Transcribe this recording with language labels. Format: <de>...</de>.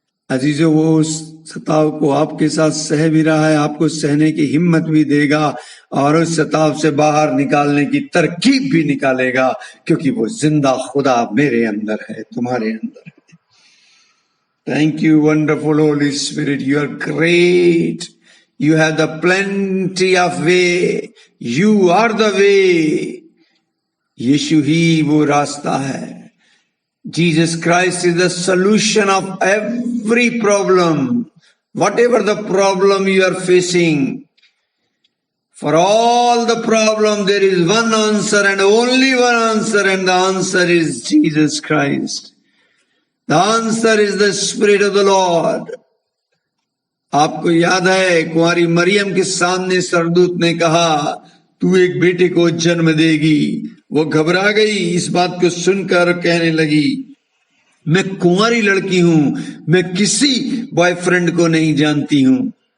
<hi>अजीजों, वो उस सताव को आपके साथ सह भी रहा है, आपको सहने की हिम्मत भी देगा और उस सताव से बाहर निकालने की तरकीब भी निकालेगा, क्योंकि वो जिंदा खुदा मेरे अंदर है, तुम्हारे अंदर है।</hi> <en>Thank you, wonderful Holy Spirit. You are great. You have the plenty of way. You are the way.</en> <hi>यीशु ही वो रास्ता है।</hi> <en>Jesus Christ is the solution of every problem. Whatever the problem you are facing, for all the problem there is one answer and only one answer, and the answer is Jesus Christ. The answer is the Spirit of the Lord.</en> <hi>आपको याद है कुंवारी मरियम के सामने सरदूत ने कहा, तू एक बेटे को जन्म देगी। वो घबरा गई इस बात को सुनकर, कहने लगी, मैं कुंवारी लड़की हूं, मैं किसी बॉयफ्रेंड को नहीं जानती हूं।</hi>